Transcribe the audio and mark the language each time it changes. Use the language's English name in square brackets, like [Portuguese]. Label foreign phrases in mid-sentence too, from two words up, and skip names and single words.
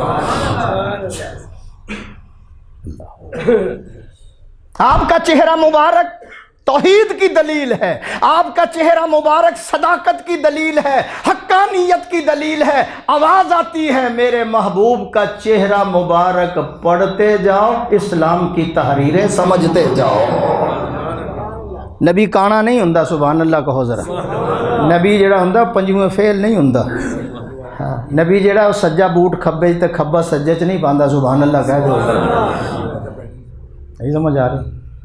[Urdu] آپ کا چہرہ مبارک توحید کی دلیل ہے, آپ کا چہرہ مبارک صداقت کی دلیل ہے, حقانیت کی دلیل ہے. آواز آتی ہے میرے محبوب کا چہرہ مبارک پڑھتے جاؤ, اسلام کی تحریریں سمجھتے جاؤ. [Punjabi] نبی کانا نہیں ہوندا. [Urdu] سبحان اللہ کہو ذرا. [Punjabi] نبی جڑا ہوندا پنجویں فیل نہیں ہوندا. نبی جڑا سجا بوٹ کھبے تے کھبا سجے چ نہیں پاندا. [Urdu] سبحان اللہ کہہ دو. نہیں سمجھ آ رہی؟